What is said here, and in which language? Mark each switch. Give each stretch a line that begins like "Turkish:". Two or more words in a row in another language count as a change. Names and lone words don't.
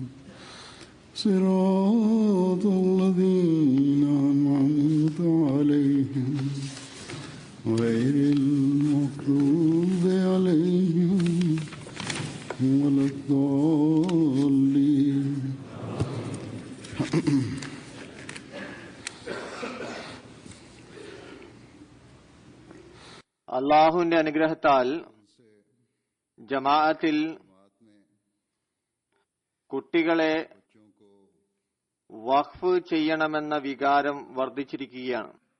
Arabic: صراط الذين أنعمت عليهم غير المغضوب عليهم ولا الضالين.
Malayalam: അള്ളാഹുവിന്റെ അനുഗ്രഹത്താൽ ജമാഅത്തിൽ കുട്ടികളെ വഖഫ് ചെയ്യണമെന്ന വികാരം വർദ്ധിച്ചിരിക്കുകയാണ്.